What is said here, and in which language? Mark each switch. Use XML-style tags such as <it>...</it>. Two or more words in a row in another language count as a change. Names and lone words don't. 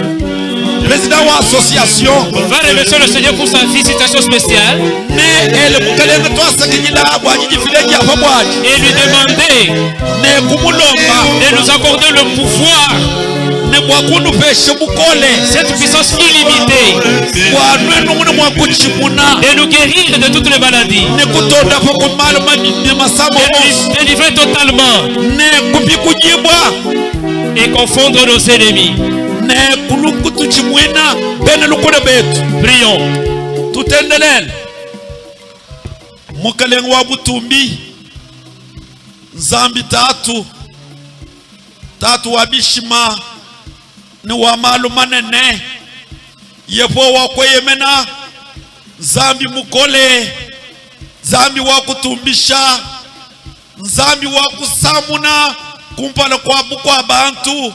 <fr>va remercier le Seigneur pour sa visitation spéciale et lui demander de nous accorder le pouvoir, cette puissance illimitée, de nous guérir de toutes les maladies, de nous délivrer totalement et confondre nos ennemis. Prions.</fr> <lua>Mukalengo wa Butumbi, Nzambi tatu wa Bishima ni wa malu manene yepo wa kweyemena Nzambi mukole, Nzambi wakutumbisha, Nzambi wakusamuna kumpala kwa abantu.</lua>